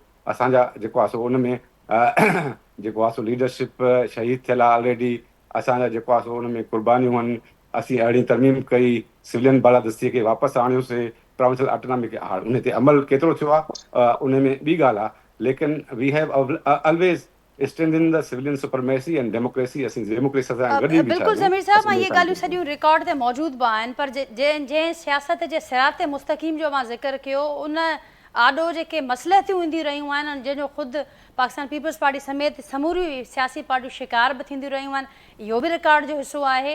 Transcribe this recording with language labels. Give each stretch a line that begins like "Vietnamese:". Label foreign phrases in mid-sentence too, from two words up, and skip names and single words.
Sindhi: असांजा जेको आहे सो उन में जेको आहे सो लीडरशिप शहीद थियल आहे ऑलरेडी। असांजा जेको आहे सो उन में कुर्बानियूं आहिनि। असीं अहिड़ी तरमीम कई, सिविलियन बालादस्तीअ खे वापसि आणियोसीं,
English: provincial autonomy
Sindhi: खे। हाणे उन ते अमल केतिरो थियो आहे उन में ॿी ॻाल्हि आहे, लेकिन
English: we have always strengthen the civilian supremacy and democracy।
Sindhi: असीं डेमोक्रेसी सां गॾु ई बीठा बिल्कुलु समीर साहब, मां इहे ॻाल्हियूं सॼियूं रिकॉर्ड ते मौजूदु बि आहिनि, पर जंहिं सियासत जे सिराते मुस्तक़ीम जो मां ज़िक्र कयो उन आॾो जेके मसइलतियूं ईंदियूं रहियूं आहिनि जंहिंजो ख़ुदि पाकिस्तान पीपुल्स पार्टी समेत समूरियूं सियासी पार्टियूं शिकार बि थींदियूं रहियूं आहिनि, इहो बि रिकॉर्ड जो हिसो आहे।